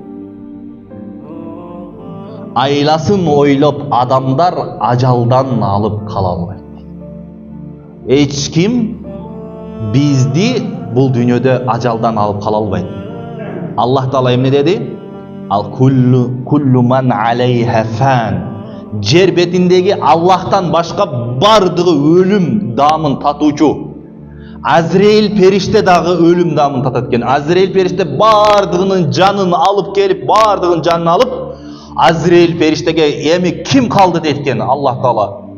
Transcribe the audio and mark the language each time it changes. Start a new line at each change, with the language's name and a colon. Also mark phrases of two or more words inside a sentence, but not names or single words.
Kyrgyz: Айласын ойлоп адамдар ажалдан алып кала албайт. Эч ким бизди бул дүйнөдө ажалдан алып кала албайт. Аллах Таала эмне деди? Ал
Arabic: كل من عليها فان.
Kyrgyz: Жер бетиндеги Аллахтан башка бардыгы өлүм даамын татуучу. Азраил периште дагы өлүм даамын татат экен. Азраил периште бардыгынын жанын алып келип, бардыгынын жанын алып, Азраил периштеге эми ким калды дейт экен Аллах Таала.